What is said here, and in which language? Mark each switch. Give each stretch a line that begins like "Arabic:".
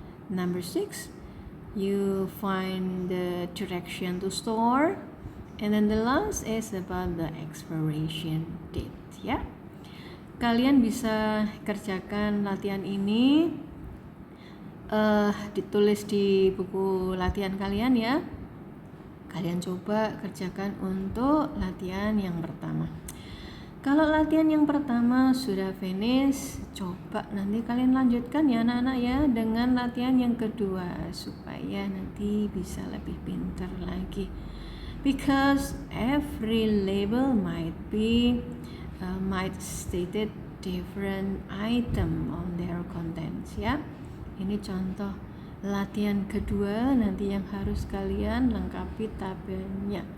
English: Number 6, you find the direction to store. And then the last is about the expiration date, ya.
Indonesian: Kalian bisa kerjakan latihan ini ditulis di buku latihan kalian ya. Kalian coba kerjakan untuk latihan yang pertama. Kalau latihan yang pertama sudah finish, coba nanti kalian lanjutkan ya anak-anak ya dengan latihan yang kedua supaya nanti bisa lebih pintar lagi.
English: Because every label might stated different item on their contents ya.
Indonesian: Ini contoh latihan kedua nanti yang harus kalian lengkapi tabelnya.